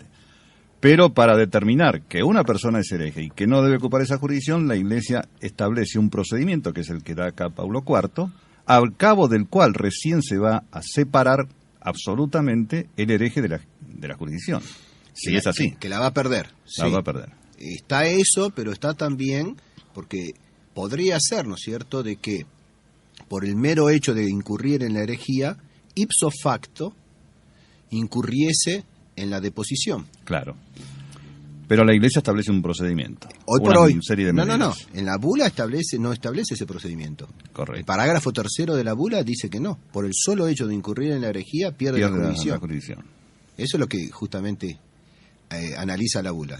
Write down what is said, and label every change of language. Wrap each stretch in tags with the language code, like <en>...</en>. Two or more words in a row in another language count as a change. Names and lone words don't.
<es>Pero para determinar que una persona es hereje y que no debe ocupar esa jurisdicción, la Iglesia establece un procedimiento, que es el que da acá Pablo IV, al cabo del cual recién se va a separar absolutamente el hereje de la jurisdicción. Si es así. Que la va a perder. La va a perder. Está eso, pero está también, porque podría ser, ¿no es cierto?, de que por el mero hecho de incurrir en la herejía,</es> <la>ipso facto,</la> <es>incurriese en la deposición. Claro. Pero la Iglesia establece un procedimiento. Hoy por hoy. Serie de medidas. No. En la bula no establece ese procedimiento. Correcto. El parágrafo 3 de la bula dice que no. Por el solo hecho de incurrir en la herejía, pierde la jurisdicción. Eso es lo que justamente analiza la bula.</es>